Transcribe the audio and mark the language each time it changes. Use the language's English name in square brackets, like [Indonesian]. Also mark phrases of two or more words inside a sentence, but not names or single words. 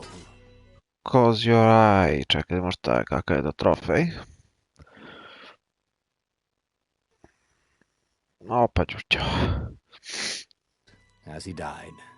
[English] Close your eye. [Croatian] Čekaj, možda kakav je to trofej. Opa, čučo. [English] As he died.